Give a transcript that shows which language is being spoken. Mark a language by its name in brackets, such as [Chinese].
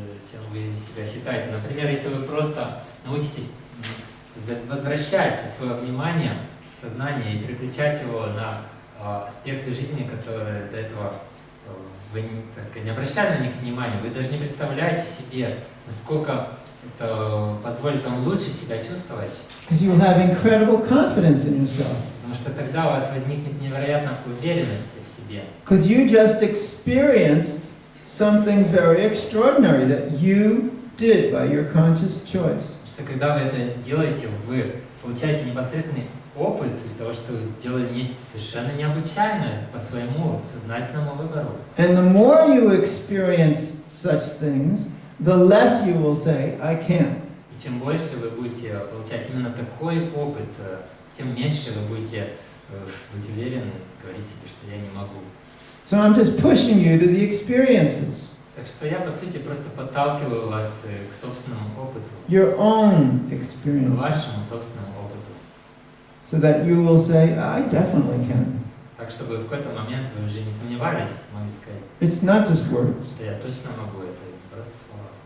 [Russian] Чем вы себя считаете. Например, если вы просто научитесь возвращать свое внимание, сознание и переключать его на аспекты жизни, которые до этого вы, так сказать, не обращали на них внимания, вы даже не представляете себе, насколько это позволит вам лучше себя чувствовать. [English] Because you will have incredible confidence in yourself. [Russian] Потому что тогда у вас возникнет невероятная уверенность в себе. [English] Because you just experienced something very extraordinary that you did by your conscious choice. [Russian] Потому что когда вы это делаете, вы получаете непосредственный опыт того, что вы сделали нечто совершенно необычайное по своему сознательному выбору. [English] And the more you experience such things, the less you will say, I can't. [Russian] И чем больше вы будете получать именно такой опыт, тем меньше вы будете быть уверены, говорить себе, что я не могу. [English] So I'm just pushing you to the experiences. [Russian] Так что я, по сути, просто подталкиваю вас к собственному опыту, [English] Your own [Russian] к [English] experience. [Russian] вашему собственному опыту. [English] So that you will say, I definitely can. [Russian] Так, чтобы в какой-то момент вы уже не сомневались, могли сказать, [English] It's not just words. [Russian] что я точно могу, это не просто слова.